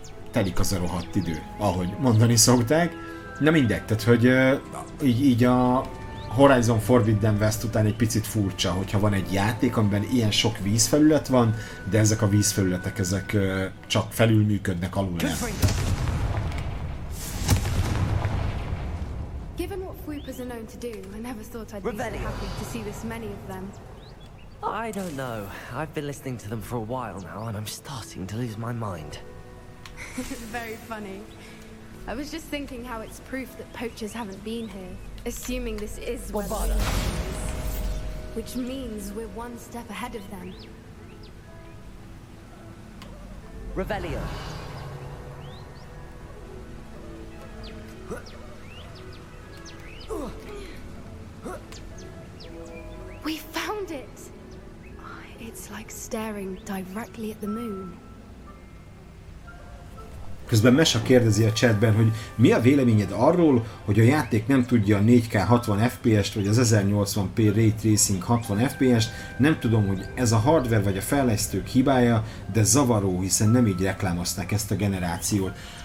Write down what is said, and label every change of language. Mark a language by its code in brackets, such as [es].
[hu] Telik az a rohadt idő, ahogy mondani szokták. Na mindegy, tehát hogy így a Horizon Forbidden West után egy picit furcsa, hogyha van egy játék, amiben ilyen sok vízfelület van, de ezek a vízfelületek ezek csak felülműködnek alul nem. [en] Given what Foopers are known to do, I never thought I'd be so happy to see this many of them. I don't know. I've been listening to them for a while now, and I'm starting to lose my mind. Very funny. I was just thinking how it's proof that poachers haven't been here, assuming this is where the Foopers is. Which means we're one step ahead of them. Revelio. We found it! It's like staring directly at the moon. [hu] Közben Mesa kérdezi a chatben, hogy mi a véleményed arról, hogy a játék nem tudja a 4K 60 FPS-t, vagy az 1080p Ray Tracing 60 FPS-t, nem tudom, hogy ez a hardware vagy a fejlesztők hibája, de zavaró, hiszen nem így reklámozták ezt a generációt.